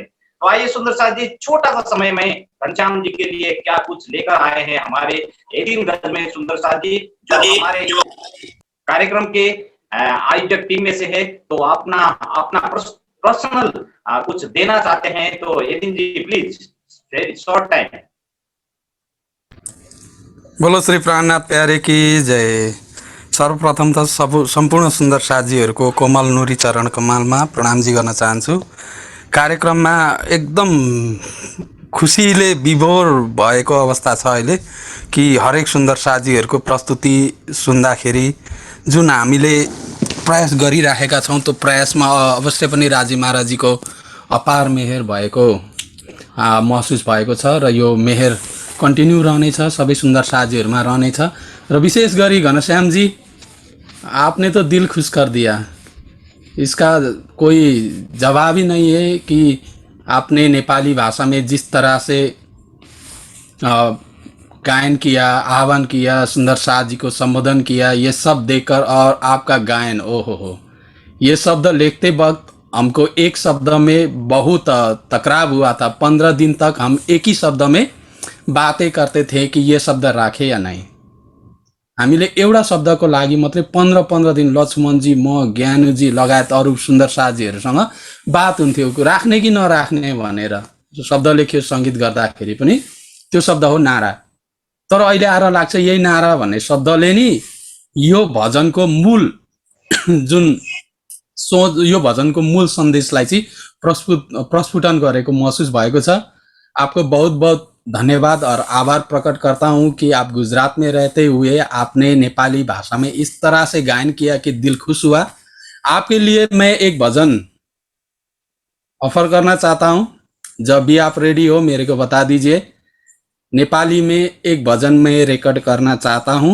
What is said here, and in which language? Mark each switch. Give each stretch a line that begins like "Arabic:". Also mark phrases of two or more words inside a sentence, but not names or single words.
Hindi: तो आइए सुंदर साथ जी छोटा सा समय में घनश्याम जी के लिए क्या कुछ लेकर आए हैं हमारे 18 गज में सुंदर साथ जी जो हमारे कार्यक्रम के आयोजक टीम में से है तो अपना अपना पर्सनल कुछ देना चाहते हैं तो यदि जी प्लीज
English: short time.
Hindi: बोलो श्री प्राणनाथ प्यारे की जय।
Nepali: सर्वप्रथम त सम्पूर्ण सुन्दर साथीहरूको कोमल नुरी चरण कमलमा प्रणामजी गर्न चाहन्छु। कार्यक्रममा एकदम खुसीले विभोर भएको अवस्था छ अहिले कि हरेक सुन्दर साथीहरूको प्रस्तुति सुन्दाखेरि जुन हामीले प्रयास गरिराखेका छौँ त्यो प्रयासमा अवश्य पनि राजी महाराजीको अपार मेहेर भएको महसुस भएको छ र यो मेहेर कन्टिन्यू रहनेछ सबै सुन्दर साथीहरूमा रहनेछ र विशेष गरी घनश्याम जी
Hindi: आपने तो दिल खुश कर दिया। इसका कोई जवाब ही नहीं है कि आपने नेपाली भाषा में जिस तरह से गायन किया, आह्वान किया, सुंदर साथ जी को संबोधन किया, ये सब देखकर और आपका गायन हो ये शब्द लिखते वक्त हमको एक शब्द में बहुत तकरार हुआ था। 15 दिन तक हम एक ही शब्द में बातें करते थे कि ये शब्द राखे या नहीं।
Nepali: हामीले एउटा शब्दको लागि मात्रै 15 दिन लक्ष्मणजी म ज्ञानुजी लगायत अरू सुन्दर साथीहरूसँग बात हुन्थ्यो राख्ने कि नराख्ने भनेर। शब्द लेख्यो सङ्गीत गर्दाखेरि पनि त्यो शब्द हो नारा। तर अहिले आएर लाग्छ यही नारा भन्ने शब्दले नि यो भजनको मूल जुन सोच यो भजनको मूल सन्देशलाई चाहिँ प्रस्फुटन गरेको महसुस भएको छ।
Hindi: आपको बहुत बहुत धन्यवाद और आभार प्रकट करता हूँ कि आप गुजरात में रहते हुए आपने नेपाली भाषा में इस तरह से गायन किया कि दिल खुश हुआ। आपके लिए मैं एक भजन ऑफर करना चाहता हूँ। जब भी आप रेडी हो मेरे को बता दीजिए। नेपाली में एक भजन मैं रिकॉर्ड करना चाहता हूँ।